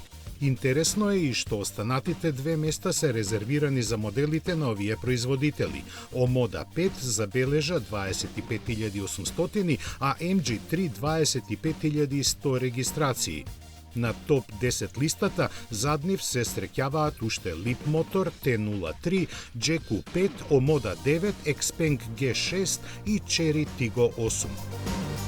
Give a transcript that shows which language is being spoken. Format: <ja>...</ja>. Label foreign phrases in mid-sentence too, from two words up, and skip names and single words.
<mk>Интересно е и што останатите две места се резервирани за моделите на овие производители. Омода 5 забележа 25.800, а MG3 25.100 регистрации. На топ 10 листата зад нив се среќаваат уште Leapmotor T03, GQ5, Омода 9, Xpeng G6 и Chery Tiggo 8.</mk>